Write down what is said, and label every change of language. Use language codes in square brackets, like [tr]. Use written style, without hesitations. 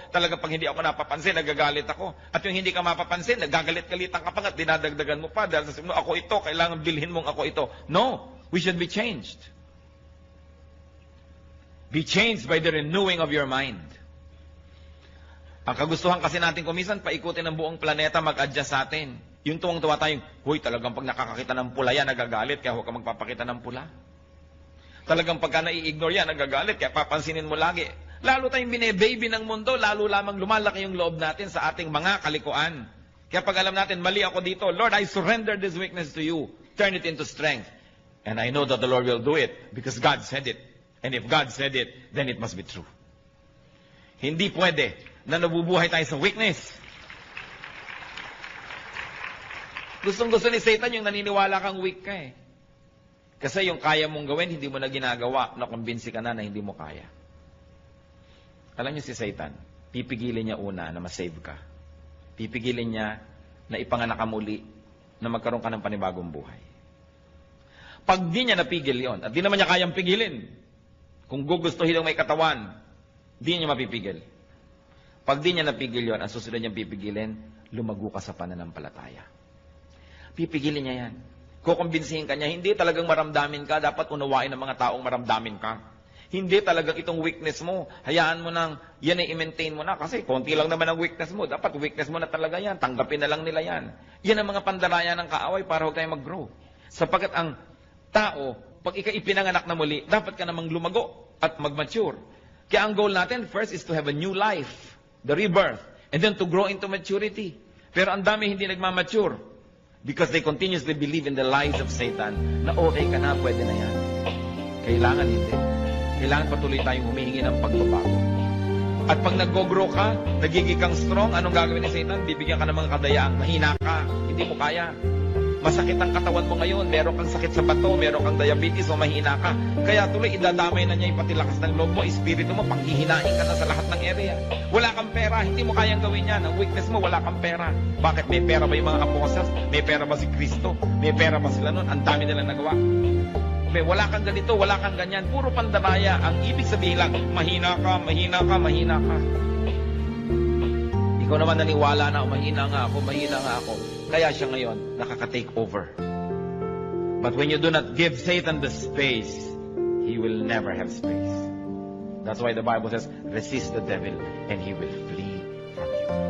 [tl] Talaga pag hindi ako napapansin, nagagalit ako. At yung hindi ka mapapansin, nagagalit-galitan ka pa at dinadagdagan mo pa. Dahil sasabihin mo, ako ito, kailangan bilhin mong ako ito. [en] No, we should be changed. Be changed by the renewing of your mind. [tl] Ang kagustuhan kasi natin kumisan, paikutin ang buong planeta, mag-adjust sa atin. Yung tuwang-tuwa tayong, huy, talagang pag nakakakita ng pula yan, nagagalit, kaya huwag ka magpapakita ng pula. Talagang pagka nai-ignore yan, nagagalit, kaya papansinin mo lagi. Lalo tayong bine-baby ng mundo, lalo lamang lumalaki yung loob natin sa ating mga kalikuan. Kaya pag alam natin, mali ako dito, [en] Lord, I surrender this weakness to you. Turn it into strength. And I know that the Lord will do it because God said it. And if God said it, then it must be true. [tl] Hindi pwede na nabubuhay tayo sa weakness. Gustong-gusto ni Satan yung naniniwala kang weak ka eh. Kasi yung kaya mong gawin, hindi mo na ginagawa, nakumbinsi ka na hindi mo kaya. Alam niyo si Satan, pipigilin niya una na masave ka. Pipigilin niya na ipanganak ka muli, na magkaroon ka ng panibagong buhay. Pag di niya napigil yon, at di naman niya kayang pigilin, kung gugustuhin ng may katawan, di niya mapipigil. Pag di niya napigil yon, ang susunod niyang pipigilin, lumago ka sa pananampalataya. Pipigilin niya yan. Kukumbinsihin ka niya, hindi talagang maramdamin ka, dapat unawain ng mga taong maramdamin ka. Hindi talagang itong weakness mo, hayaan mo nang, yan ay i-maintain mo na, kasi konti lang naman ang weakness mo, dapat weakness mo na talaga yan, tanggapin na lang nila yan. Yan ang mga pandaraya ng kaaway para huwag tayong mag-grow. Sapagkat ang tao, pag ipinanganak na muli, dapat ka namang lumago at mag-mature. Kaya ang goal natin, [en] first is to have a new life, the rebirth, and then to grow into maturity. [tl] Pero ang dami hindi nagmamature. [en] Because they continuously believe in the lies of Satan [tl] na okay ka na, pwede na yan. Kailangan hindi. Kailangan patuloy tayong humihingi ng pagbabago. At pag nag-grow ka, nagiging kang strong, anong gagawin ni Satan? Bibigyan ka ng mga kadayaan. Mahina ka. Hindi mo kaya. Masakit ang katawan mo ngayon. Meron kang sakit sa bato, meron kang diabetes o mahina ka. Kaya tuloy, idadamay na niya yung pati lakas ng loob mo, espiritu mo, panghihinain ka na sa lahat ng area. Wala kang pera, hindi mo kayang gawin yan. Ang weakness mo, wala kang pera. Bakit? May pera ba yung mga apostles? May pera ba si Kristo? May pera ba sila nun? Ang dami nilang nagawa. Wala kang ganito, wala kang ganyan. Puro pandaraya. Ang ibig sabihin lang, mahina ka, mahina ka, mahina ka. Ikaw naman naniwala na, mahina nga ako, mahina nga ako. Kaya siya ngayon nakaka-take over. [en] But when you do not give Satan the space, he will never have space. That's why the Bible says, resist the devil and he will flee from you.